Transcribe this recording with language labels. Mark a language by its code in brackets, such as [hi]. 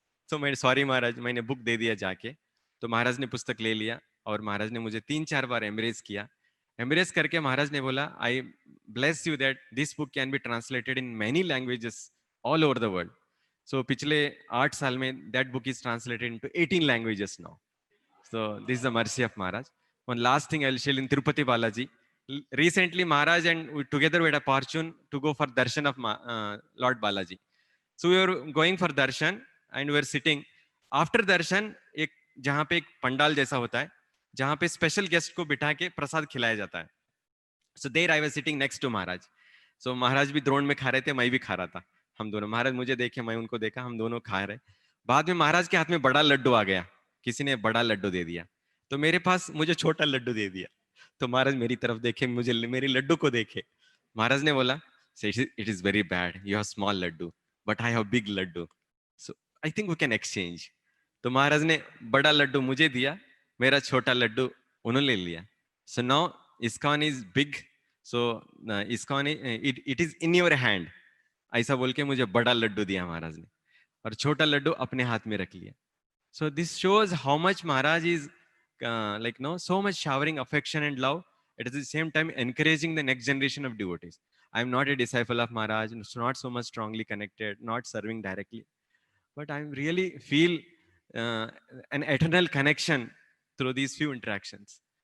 [hi] सो मैं सॉरी महाराज, मैंने बुक दे दिया जाके। तो महाराज ने पुस्तक ले लिया और महाराज ने मुझे 3-4 बार एम्ब्रेस किया। एम्ब्रेस करके महाराज ने बोला, [en] I bless you that this book can be translated in many languages all over the world. So [hi] पिछले 8 साल में [en] That book is translated into 18 languages now. So this is the mercy of Maharaj. One last thing I will share in Tirupati Balaji. Recently, Maharaj and we together we had a fortune to go for darshan of Lord Balaji. So we were going for darshan and we were sitting. After darshan, [hi] एक जहाँ पे एक पंडाल जैसा होता है, जहाँ पे special guest को बिठा के प्रसाद खिलाया जाता है। [en] So there I was sitting next to Maharaj. [hi] So महाराज भी द्रोण में खा रहे थे, मैं भी खा रहा था। हम दोनों, महाराज मुझे देखे, मैं उनको देखा, हम दोनों खा रहे। बाद में महाराज के हाथ में बड़ा लड्डू आ गया, किसी ने बड़ा लड्डू दे दिया, तो मेरे पास मुझे छोटा लड्डू दे दिया। तो महाराज मेरी तरफ देखे, मुझे मेरे लड्डू को देखे, महाराज ने बोला, [en] It is very bad, you have small laddu but I have big laddu, so I think we can exchange. [hi] तो महाराज ने बड़ा लड्डू मुझे दिया, मेरा छोटा लड्डू उन्होंने ले लिया। [en] so now ISKCON is big, so ISKCON it is in your hand, [hi] ऐसा बोल के मुझे बड़ा लड्डू दिया महाराज ने, और छोटा लड्डू अपने हाथ में रख लिया। [en] So this shows how much Maharaj is like no, so much showering affection and love at the same time encouraging the next generation of devotees. I'm not a disciple of Maharaj, it's not so much strongly connected, not serving directly, but I really feel an eternal connection through these few interactions.